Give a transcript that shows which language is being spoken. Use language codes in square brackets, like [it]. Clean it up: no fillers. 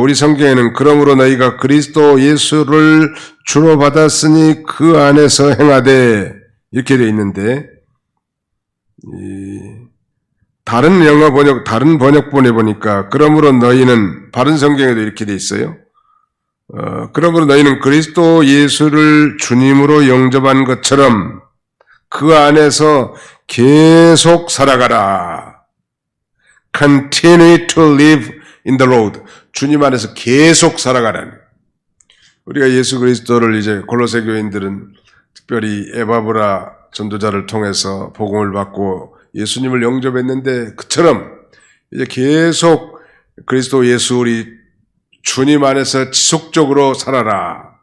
[ko] 우리 성경에는 그러므로 너희가 그리스도 예수를 주로 받았으니 그 안에서 행하되 이렇게 되어 있는데, 다른 번역본에 보니까 그러므로 너희는, 바른 성경에도 이렇게 되어 있어요. 그러므로 너희는 그리스도 예수를 주님으로 영접한 것처럼 그 안에서 계속 살아가라. [en] Continue to live in the Lord. [ko] 주님 안에서 계속 살아가라는. 우리가 예수 그리스도를 이제 골로새 교인들은 특별히 에바브라 전도자를 통해서 복음을 받고 예수님을 영접했는데, 그처럼 이제 계속 그리스도 예수 우리 주님 안에서 지속적으로 살아라.